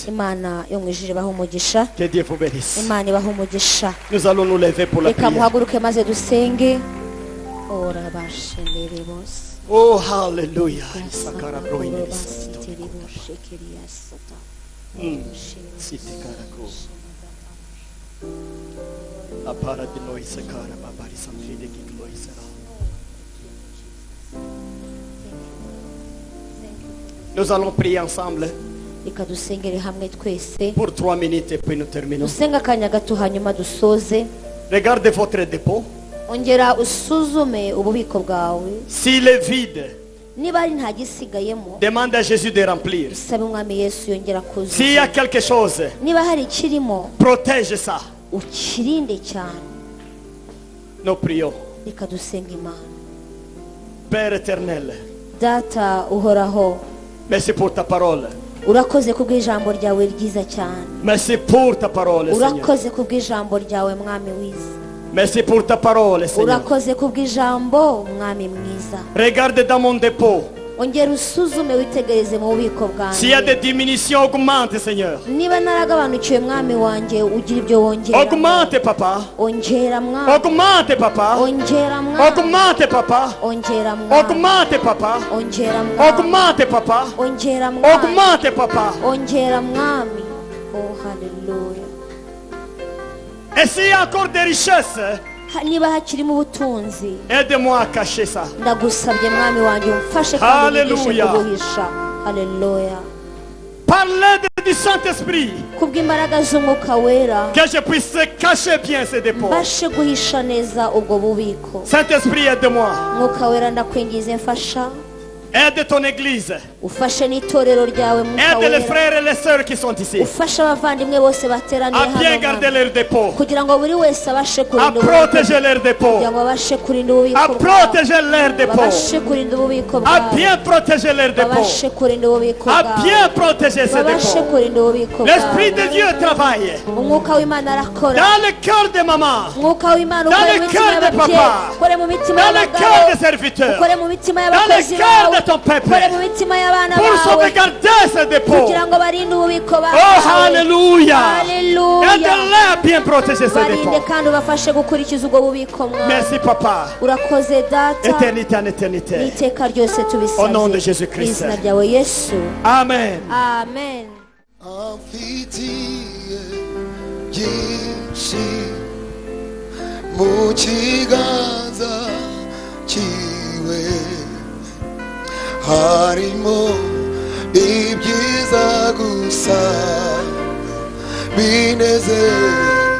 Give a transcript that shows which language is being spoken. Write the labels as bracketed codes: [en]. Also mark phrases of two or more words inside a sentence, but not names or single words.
[rw] imana yo mu ijuru ibahe umugisha [fr] Que Dieu vous bénisse. [rw] imana ibahe umugisha [fr] Nous allons nous lever pour la [rw] reka [fr] prière. [rw] muhaguruke maze dusenge orabashendere bose Oh, hallelujah. Sakara broine bisatu. Siti karako. Apara di noi sakara babari samfide ki gloi sera. [fr] Nous allons prier ensemble. [rw] reka dusengere hamwe twese [fr] pour 3 minutes et puis nous terminons. [rw] dusenga akanya gato hanyuma dusoze. [fr] Regardez votre dépôt. [rw] ongera usuzume ububiko bwawe, [fr] S'il est vide, [rw] niba ari nta gisigayemo [fr] demande à Jésus de remplir. [rw] sabe umwami Yesu yongera [fr] S'il y a [rw] kuzuza. [fr] quelque chose, [rw] niba hari ikirimo [fr] protège ça. [rw] ukirinde cyane. [fr] Nous prions. [rw] reka dusenga Imana. [fr] Père éternel, [rw] Data uhoraho, [fr] merci pour ta parole. [rw] urakoze kubw'ijambo ryawe ryiza cyane. [fr] Merci pour ta parole, Seigneur. [rw] urakoze kubw'ijambo ryawe mwami wiza. [fr] Merci pour ta parole, Seigneur. [rw] urakoze kubw'ijambo mwami mwiza. [fr] Regarde dans mon dépôt. [rw] ongera usuzume witegereze mu bubiko [fr] S'il y a des [rw] bwanjye. [fr] diminutions, augmente, Seigneur. [rw] niba naragabanukiwe mwami wanjye ugira ibyo wongera. [fr] Augmente, Papa. [rw] ongera mwami. [fr] Augmente, Papa. [rw] ongera mwami. [fr] Augmente, Papa. [rw] ongera mwami. [fr] Augmente, Papa. [rw] ongera mwami. [fr] Augmente, Papa. [rw] ongera mwami. [fr] Augmente, Papa. [rw] ongera mwami. oh haleluya. [fr] Et s'il y a encore des richesses, [rw] niba hakirimo ubutunzi, [fr] aide-moi à cacher ça. [rw] ndagusabye mwami wanjye umfashe kandi unyigishe [fr] Hallelujah. [rw] kubuhisha. haleluya. [fr] Parlez du Saint-Esprit. [rw] kubw'imbaraga z'umwuka wera [fr] Que je puisse cacher bien ces dépôts. [rw] mbashe guhisha neza ubwo bubiko. [fr] Saint-Esprit, aide-moi. [rw] mwuka wera ndakwingize mfasha. [fr] Aide ton église. [rw] ufashe n'itorero ryawe mwuka [fr] Aide les [rw] wera. [fr] frères et les sœurs qui sont ici. [rw] ufashe abavandimwe bose bateraniye [fr] À bien [rw] hano [fr] garder [rw] mwami. [fr] leurs dépôts. [rw] kugira ngo buri wese abashe [fr] À [rw] kurinda [fr] protéger leurs dépôts. [rw] kugira ngo babashe kurinda ububiko [fr] À [rw] bwabo. [fr] protéger leurs dépôts. [rw] babashe kurinda ububiko [fr] À [rw] bwabo. [fr] bien protéger leurs dépôts. [rw] babashe kurinda ububiko [fr] À [rw] bwabo. [fr] bien protéger ces [rw] babashe [fr] dépôts. [rw] kurinda ububiko [fr] L'Esprit [rw] bwabo. [fr] de Dieu travaille [rw] umwuka w'Imana arakora. [fr] dans le cœur des mamans, [rw] umwuka w'Imana [fr] Dans [rw] ukore [fr] le [rw] mu mitima [fr] cœur de [rw] y'ababyeyi, [fr] papa. [rw] ukore mu mitima [fr] dans le cœur [rw] y'abagabo, [fr] des serviteurs, [rw] ukore mu mitima [fr] dans le [rw] y'abakozi [fr] cœur [rw] bawe, [fr] de ton peuple, [rw] ukore mu mitima y'abana [fr] pour [rw] bawe, [fr] sauvegarder ces dépôts. [rw] kugira ngo barinde ububiko [fr] Oh, [rw] bawe. [fr] Alléluia. [rw] Haleluya. [fr] Aide-les à bien protéger ces [rw] barinde [fr] dépôts. [rw] kandi ubafashe gukurikiza ubwo bubiko mwami. [fr] Merci, Papa. [rw] urakoze data, [fr] Éternité en éternité. [rw] n'iteka ryose [fr] Au nom de [rw] tubisabye [fr] Jésus [rw] mu [fr] Christ. [rw] izina ryawe Yesu, [fr] Amen. [rw] amen. amfitiye byinshi mu kiganza cyiwe harimo ibyiza gusa binezeza